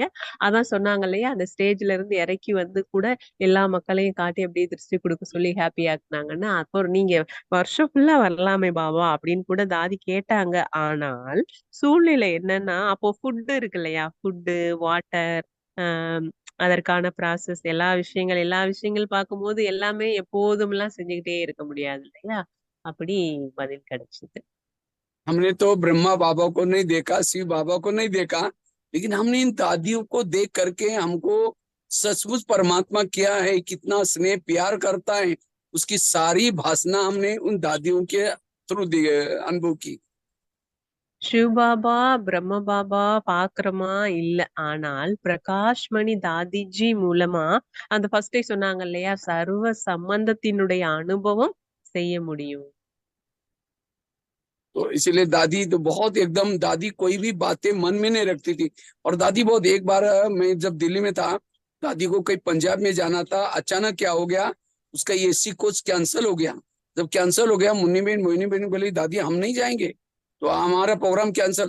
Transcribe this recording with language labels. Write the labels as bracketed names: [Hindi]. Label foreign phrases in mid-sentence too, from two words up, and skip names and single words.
[Tamil] அதான் சொன்னாங்க இல்லையா, அந்த ஸ்டேஜ்ல இருந்து இறக்கி வந்து கூட எல்லா மக்களையும் காட்டி அப்படியே திருஷ்டி கொடுக்க சொல்லி ஹாப்பி ஆக்குனாங்கன்னா, அப்போ நீங்க வருஷம் ஃபுல்லா வரலாமே பாபா அப்படின்னு கூட தாதி கேட்டாங்க. ஆனால் சூழ்நிலை என்னன்னா அப்போ ஃபுட் இருக்கு இல்லையா, [English] food water [Tamil] அதற்கான ப்ராசஸ் எல்லா விஷயங்கள் பார்க்கும்போது எல்லாமே எப்போதும் எல்லாம் செஞ்சுக்கிட்டே இருக்க முடியாது இல்லையா, அப்படி பதில் கிடைச்சது. [Hindi] हमने तो ब्रह्मा बाबा को नहीं देखा, शिव बाबा को नहीं देखा, लेकिन हमने इन दादियों को देख करके हमको सचमुच परमात्मा क्या है, कितना स्नेह प्यार करता है, उसकी सारी भाषा हमने उन दादियों के थ्रू अनुभव की। [Tamil] சிவ் பாபா பிரம்ம பாபா பாக்குறோமா இல்ல, ஆனால் பிரகாஷ்மணி தாதிஜி மூலமா அந்த ஃபர்ஸ்டே சொன்னாங்க இல்லையா, சர்வ சம்பந்தத்தினுடைய அனுபவம் செய்ய முடியும். [Hindi] तो इसीलिए दादी तो बहुत एकदम, दादी कोई भी बातें मन में नहीं रखती थी। और दादी बहुत, एक बार मैं जब दिल्ली में था, दादी को कहीं पंजाब में जाना था, अचानक क्या हो गया, उसका [English] AC coach cancel [Hindi] हो गया। जब कैंसिल हो गया, मोहिनी बहन बोली दादी हम नहीं जाएंगे, तो हमारा [English] program cancel.